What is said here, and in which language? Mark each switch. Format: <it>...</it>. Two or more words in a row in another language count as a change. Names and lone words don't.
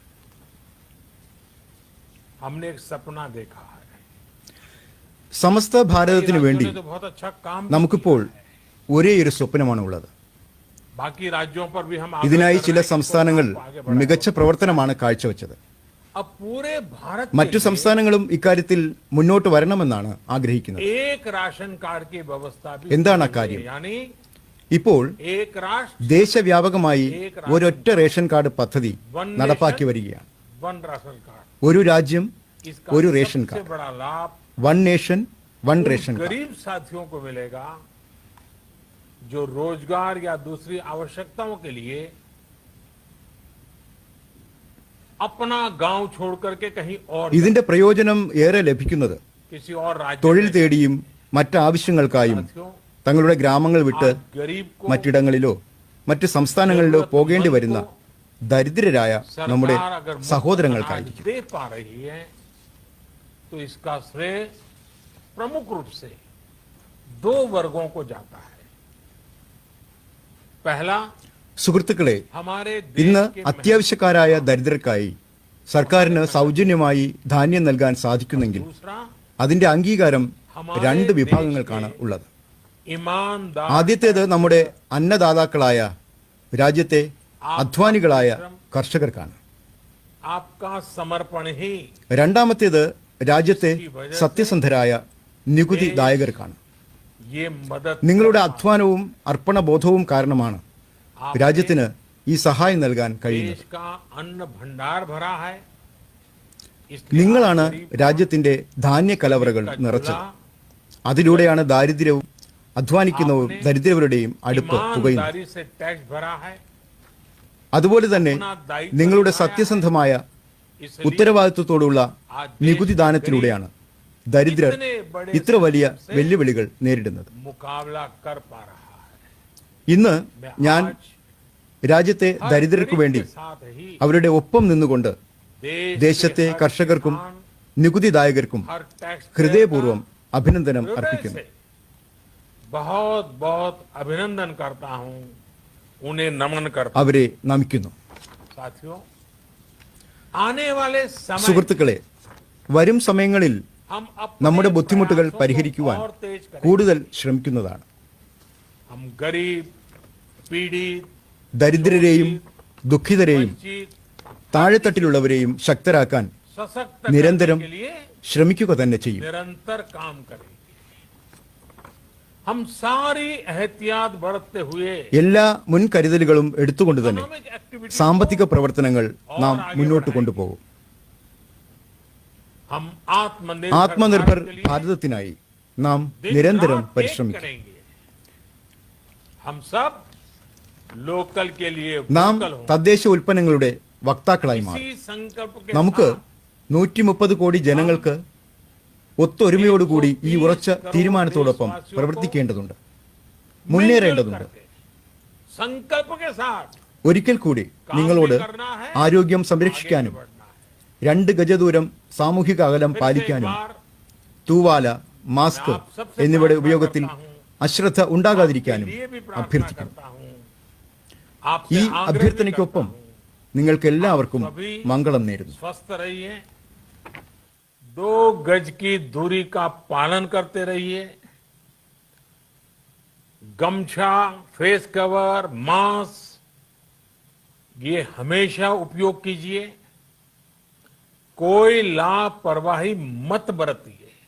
<hi>हमने एक सपना देखा है.</hi> <ml>സമസ്ത ഭാരതത്തിനു വേണ്ടി</ml> <hi>राज्यों ने तो बहुत अच्छा काम भी</hi> <ml>നമുക്കിപ്പോൾ ഒരേയൊരു സ്വപ്നമാണ് ഉള്ളത്.</ml> <hi>बाकी राज्यों पर भी हम आग्रह</hi> <ml>ഇതിനായി</ml> <hi>कर</hi> <ml>ചില</ml> <hi>रहे हैं कि</hi> <ml>സംസ്ഥാനങ്ങൾ</ml> <hi>इसको आगे बढ़ाएं.</hi> <ml>മികച്ച പ്രവർത്തനമാണ് കാഴ്ചവെച്ചത്.</ml> <hi>अब पूरे भारत</hi> <ml>മറ്റു</ml> <hi>के लिए</hi> <ml>സംസ്ഥാനങ്ങളും ഇക്കാര്യത്തിൽ മുന്നോട്ട് വരണമെന്നാണ് ആഗ്രഹിക്കുന്നത്.</ml> <hi>एक राशन कार्ड की व्यवस्था भी</hi> <ml>എന്താണ്</ml> <hi>की गई</hi> <ml>അക്കാര്യം?</ml> <hi>है. यानी</hi> <ml>ഇപ്പോൾ</ml> <hi>एक राष्ट्र</hi> <ml>ദേശവ്യാപകമായി ഒരൊറ്റ റേഷൻ കാർഡ് പദ്ധതി നടപ്പാക്കി വരികയാണ്.</ml> <hi>वन राशन कार्ड.</hi> <ml>ഒരു രാജ്യം</ml> <hi>इसका</hi> <ml>ഒരു റേഷൻ</ml> <hi>सबसे</hi> <ml>കാർഡ്,</ml> <hi>बड़ा लाभ</hi> <ml>വൺ നേഷൻ വൺ</ml> <hi>उन</hi> <ml>റേഷൻ കാർഡ്.</ml> <hi>गरीब साथियों को मिलेगा जो रोजगार या दूसरी आवश्यकताओं के लिए अपना गांव छोड़ करके कहीं और</hi> <ml>ഇതിന്റെ പ്രയോജനം ഏറെ ലഭിക്കുന്നത്</ml> <hi>किसी और राज्य</hi> <ml>തൊഴിൽ</ml> <hi>में</hi> <ml>തേടിയും മറ്റാവശ്യങ്ങൾക്കായും</ml> <hi>साथियों</hi> <ml>തങ്ങളുടെ ഗ്രാമങ്ങൾ വിട്ട്</ml> <hi>आज गरीब को</hi> <ml>മറ്റിടങ്ങളിലോ മറ്റ് സംസ്ഥാനങ്ങളിലോ പോകേണ്ടി വരുന്ന ദരിദ്രരായ നമ്മുടെ</ml> <hi>सरकार अगर मुफ्त</hi> <ml>സഹോദരങ്ങൾക്കായിരിക്കും.</ml> <hi>अनाज दे पा रही है तो इसका श्रेय प्रमुख रूप से 2 वर्गों को जाता है. पहला,</hi> <ml>സുഹൃത്തുക്കളെ,</ml> <hi>हमारे</hi> <ml>ഇന്ന്</ml> <hi>देश के</hi> <ml>അത്യാവശ്യക്കാരായ ദരിദ്രർക്കായി സർക്കാരിന് സൗജന്യമായി ധാന്യം നൽകാൻ സാധിക്കുന്നെങ്കിൽ</ml> <hi>दूसरा,</hi> <ml>അതിന്റെ അംഗീകാരം 2 വിഭാഗങ്ങൾക്കാണ് ഉള്ളത്.</ml> <hi>ईमानदार</hi> <ml>ആദ്യത്തേത് നമ്മുടെ അന്നദാതാക്കളായ രാജ്യത്തെ അധ്വാനികളായ കർഷകർക്കാണ്.</ml> <hi>आपका समर्पण ही</hi> <ml>രണ്ടാമത്തേത് രാജ്യത്തെ സത്യസന്ധരായ നികുതിദായകർക്കാണ്.</ml> <hi>ये मदद</hi> <ml>നിങ്ങളുടെ അധ്വാനവും അർപ്പണബോധവും കാരണമാണ് രാജ്യത്തിന് ഈ സഹായം നൽകാൻ കഴിയുന്നത്.</ml> <hi>देश का अन्न भंडार भरा है. इसलिए</hi> <ml>നിങ്ങളാണ്</ml> <hi>आप गरीब</hi> <ml>രാജ്യത്തിന്റെ ധാന്യ കലവറകൾ</ml> <hi>का</hi> <ml>നിറച്ചത്.</ml> <hi>चूल्हा</hi> <ml>അതിലൂടെയാണ് ദാരിദ്ര്യവും അധ്വാനിക്കുന്നവരും ദരിദ്രവരുടെയും അടുപ്പ് പുകയുന്നത്.</ml> <hi>ईमानदारी से टैक्स भरा है.</hi> <ml>അതുപോലെ തന്നെ നിങ്ങളുടെ സത്യസന്ധമായ</ml> <hi>इसलिए</hi> <ml>ഉത്തരവാദിത്വത്തോടുള്ള നികുതിദാനത്തിലൂടെയാണ് ദരിദ്രർ ഇത്ര വലിയ വെല്ലുവിളികൾ നേരിടുന്നത്.</ml> <hi>मुकाबला कर पा रहा है.</hi> <ml>ഇന്ന്</ml> <hi>मैं</hi> <ml>ഞാൻ</ml> <hi>आज</hi> <ml>രാജ്യത്തെ</ml> <hi>हर</hi> <ml>ദരിദ്രർക്ക്</ml> <hi>गरीब</hi> <ml>വേണ്ടി</ml> <hi>के साथ ही</hi> <ml>അവരുടെ ഒപ്പം നിന്നുകൊണ്ട്</ml> <hi>देश</hi> <ml>ദേശത്തെ</ml> <hi>के हर</hi> <ml>കർഷകർക്കും</ml> <hi>किसान,</hi> <ml>നികുതിദായകർക്കും</ml> <hi>हर टैक्स</hi> <ml>ഹൃദയപൂർവ്വം അഭിനന്ദനം</ml> <hi>हृदय</hi> <ml>അർപ്പിക്കുന്നു.</ml> <hi>से बहुत बहुत अभिनंदन करता हूं, उन्हें नमन करता हूं.</hi> <ml>അവരെ നമിക്കുന്നു.</ml> <hi>साथियों, आने वाले समय</hi> <ml>സുഹൃത്തുക്കളെ, വരും സമയങ്ങളിൽ</ml> <hi>हम अपने</hi> <ml>നമ്മുടെ ബുദ്ധിമുട്ടുകൾ</ml> <hi>प्रयासों को</hi> <ml>പരിഹരിക്കുവാൻ</ml> <hi>और तेज करें.</hi> <ml>കൂടുതൽ ശ്രമിക്കുന്നതാണ്.</ml> <hi>हम गरीब, पीड़ित,</hi> <ml>ദരിദ്രരെയും ദുഃഖിതരെയും</ml> <hi>वंचित,</hi> <ml>താഴെത്തട്ടിലുള്ളവരെയും ശക്തരാക്കാൻ</ml> <hi>सशक्त निरंतरम करने के लिए ശ്രമിക്കുക തന്നെ ചെയ്യും. निरंतर काम करेंगे. हम सारी एहतियात बरतते हुए</hi> <ml>എല്ലാ മുൻകരുതലുകളും എടുത്തുകൊണ്ട് തന്നെ</ml> <en>economic activity</en> <ml>സാമ്പത്തിക പ്രവർത്തനങ്ങൾ നാം മുന്നോട്ട് കൊണ്ടുപോകും.</ml> <hi>हम</hi> <ml>ആത്മനിർഭർ</ml> <hi>भारत के लिए</hi> <ml>ഭാരതത്തിനായി നാം</ml> <hi>दिन</hi> <ml>നിരന്തരം</ml> <hi>रात एक</hi> <ml>പരിശ്രമിക്കും.</ml> <hi>करेंगे. हम सब लोकल के लिए</hi> <ml>നാം</ml> <hi>वोकल हों.</hi> <ml>തദ്ദേശ ഉൽപ്പന്നങ്ങളുടെ വക്താക്കളായി മാറും.</ml> <hi>इसी संकल्प के</hi> <ml>നമുക്ക്</ml> <hi>साथ</hi> <ml>130 കോടി ജനങ്ങൾക്ക് ഒത്തൊരുമയോടുകൂടി ഈ ഉറച്ച തീരുമാനത്തോടൊപ്പം പ്രവർത്തിക്കേണ്ടതുണ്ട്, മുന്നേറേണ്ടതുണ്ട്.</ml> <hi>संकल्प के साथ</hi> <ml>ഒരിക്കൽ കൂടി നിങ്ങളോട് ആരോഗ്യം സംരക്ഷിക്കാനും 2 ഗജ ദൂരം സാമൂഹിക അകലം പാലിക്കാനും തൂവാല, മാസ്ക് എന്നിവയുടെ ഉപയോഗത്തിൽ അശ്രദ്ധ ഉണ്ടാകാതിരിക്കാനും അഭ്യർത്ഥിക്കുന്നു. ഈ അഭ്യർത്ഥനയ്ക്കൊപ്പം നിങ്ങൾക്ക് എല്ലാവർക്കും മംഗളം നേരുന്നു.</ml> <hi>स्वस्थ रहिए, 2 गज की दूरी का पालन करते रहिए, गमछा,</hi> <en>face cover,</en> <hi>मास्क ये हमेशा उपयोग कीजिए. कोई लापरवाही मत बरतिए.</hi>